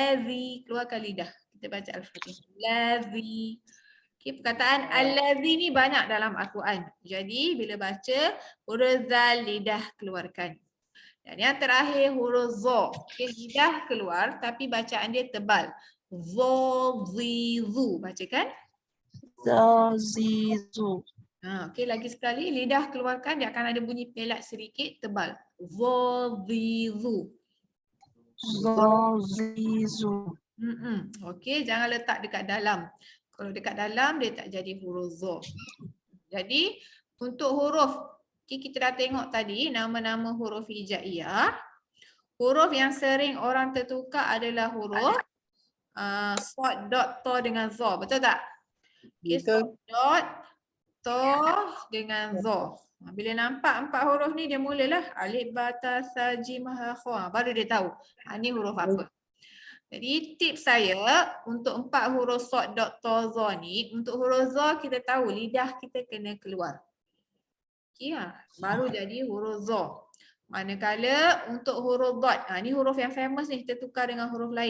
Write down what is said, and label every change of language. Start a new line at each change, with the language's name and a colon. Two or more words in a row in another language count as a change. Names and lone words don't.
Malay: Keluarkan lidah. Kita baca Al-Fatihah. Ladzi. Okay, perkataan allazi ni banyak dalam Al-Quran. Jadi bila baca huruf zal lidah keluarkan. Dan yang terakhir huruf zo. Okay, lidah keluar tapi bacaan dia tebal. Zo, zi, zu. Bacakan. Zazizu. Okey, lagi sekali lidah keluarkan, dia akan ada bunyi pelat sedikit tebal. Zo, zi, zu. Zazizu. Okey, jangan letak dekat dalam. Kalau dekat dalam dia tak jadi huruf zo. Jadi untuk huruf, kita dah tengok tadi nama-nama huruf hijaiyah. Huruf yang sering orang tertukar adalah huruf sod, dot, to dengan zo. Betul tak? Okay, Betul. sod, dot, to dengan zo. Bila nampak 4 huruf ni dia mulalah alif, ba, ta, sa, jim, ha, kha. Baru dia tahu ni huruf apa. Jadi tips saya untuk 4 huruf sod, dot, to, zo ni, untuk huruf zo kita tahu lidah kita kena keluar. Okay, baru jadi huruf zo. Manakala untuk huruf dot, ni huruf yang famous ni, kita tukar dengan huruf lain.